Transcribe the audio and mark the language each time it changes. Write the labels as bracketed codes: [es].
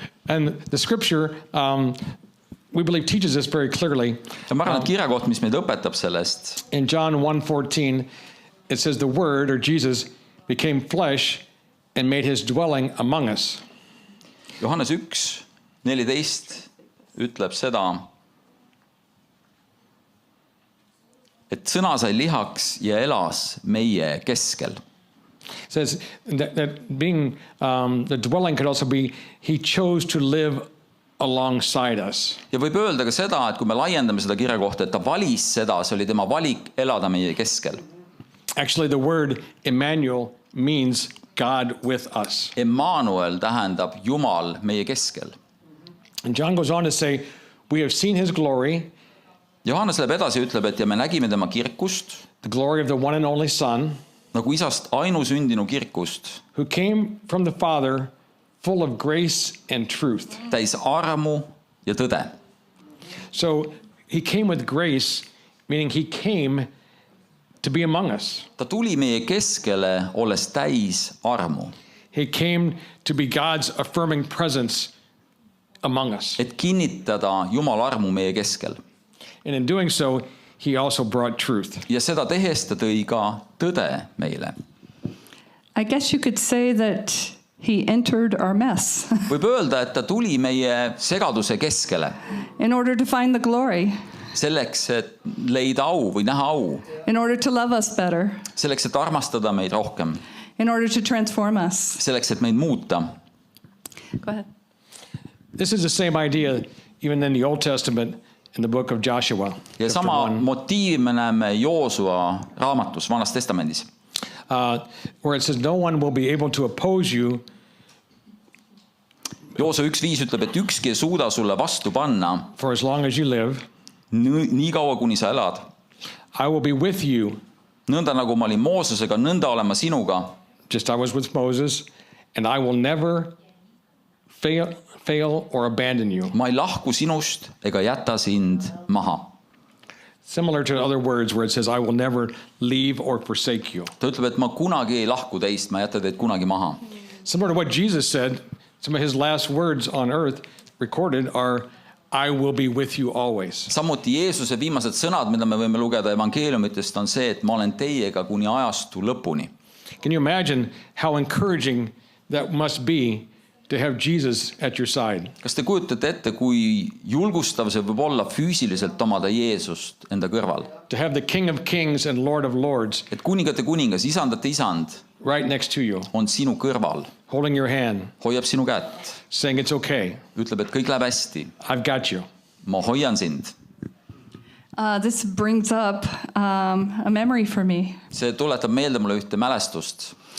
[en] And the scripture, we believe, teaches us very clearly. [et] Ja ma arvan, et kirjakoht, mis meid õpetab sellest. [en] In John 1:14, it says the Word, or Jesus, became flesh and made his dwelling among us. [et] Johannes 1:14 ütleb seda, et sõna sai lihaks ja elas meie keskel. [en] It says that being the dwelling could also be he chose to live alongside us. [et] Ja võib öelda ka seda, et kui me laiendame seda kirjakohta, et ta valis seda, see oli tema valik elada meie keskel. [en] Actually, the word Emmanuel means God with us. [et] Emmanuel tähendab Jumal meie keskel. [en] And John goes on to say, we have seen his glory, [et] Johannes läheb edasi ja ütleb, et ja me nägime tema kirkust, [en] the glory of the one and only Son, [et] nagu isast ainusündinu kirkust, [en] who came from the Father, full of grace and truth. [et] täis armu ja tõde. [en] So he came with grace, meaning he came to be among us. [et] Ta tuli meie keskele, olles täis armu, [en] He came to be God's affirming presence among us. [et] et kinnitada Jumala armu meie keskel. [en] And in doing so, he also brought truth. [et] Ja seda tehes ta tõi ka tõde meile. [en] I guess you could say that he entered our mess [et] Võib öelda, et ta tuli meie segaduse keskele, [en] in order to find the glory. [et] selleks, et leida au või näha au, [en] in order to love us better, [et] selleks, et armastada meid rohkem, [en] in order to transform us. [et] selleks, et meid muuta. [en] Go ahead. This is the same idea even in the Old Testament in the book of Joshua. [et] Ja sama motiivi me näeme Joosua raamatus, Vanas Testamendis, [en] Where it says, no one will be able to oppose you [et] Joosua 1.5 ütleb, et ükski ei suuda sulle vastu panna [en] for as long as you live. [et] nii kaua, kuni sa elad. [en] I will be with you, [et] Nõnda nagu ma olin Moosesega, nõnda olen ma sinuga. [en] just I was with Moses, and I will never fail or abandon you. [et] Ma ei lahku sinust ega jäta sind maha. [en] Similar to other words where it says, I will never leave or forsake you. [et] Ta ütleb, et ma kunagi ei lahku teist, ma ei jäta teid kunagi maha. [en] Similar to what Jesus said, some of his last words on earth recorded are, I will be with you always. [et] Samuti Jeesuse viimased sõnad, mida me võime lugeda evangeeliumitest, on see, et ma olen teiega kuni ajastu lõpuni. [en] Can you imagine how encouraging that must be to have Jesus at your side? [et] Kas te kujutate ette, kui julgustav see võib olla füüsiliselt omada Jeesust enda kõrval? [en] To have the King of Kings and Lord of Lords [et] Et kuningate kuningas, isandate isand [en] right next to you, [et] on sinu kõrval, [en] holding your hand, [et] hoiab sinu kätt, [en] saying it's okay, [et] ütleb, et kõik läheb hästi, [en] I've got you. [et] ma hoian sind. [en] This brings up a memory for me. [et] See tuletab meelde mulle ühte mälestust.